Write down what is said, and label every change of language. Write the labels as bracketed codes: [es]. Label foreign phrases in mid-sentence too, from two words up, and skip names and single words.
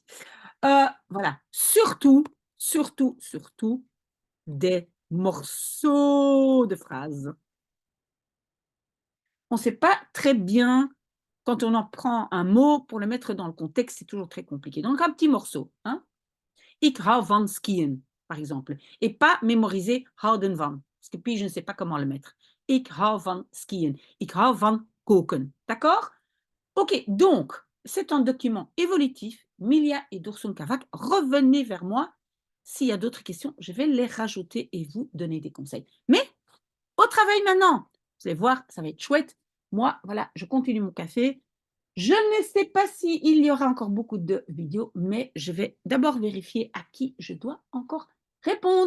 [fr] Voilà, surtout, surtout, surtout, des morceaux de phrases. On ne sait pas très bien, quand on en prend un mot, pour le mettre dans le contexte, c'est toujours très compliqué. Donc un petit morceau, hein. [nl] Ik hou van skiën, [fr] par exemple. Et pas mémoriser [nl] houden van. [fr] Parce que puis, je ne sais pas comment le mettre. [nl] Ik hou van skiën. Ik hou van koken. [fr] D'accord? Ok, donc, c'est un document évolutif. Milia et Dursun Kavak, revenez vers moi. S'il y a d'autres questions, je vais les rajouter et vous donner des conseils. Mais au travail maintenant. Vous allez voir, ça va être chouette. Moi, voilà, je continue mon café. Je ne sais pas s'il y aura encore beaucoup de vidéos, mais je vais d'abord vérifier à qui je dois encore répondre.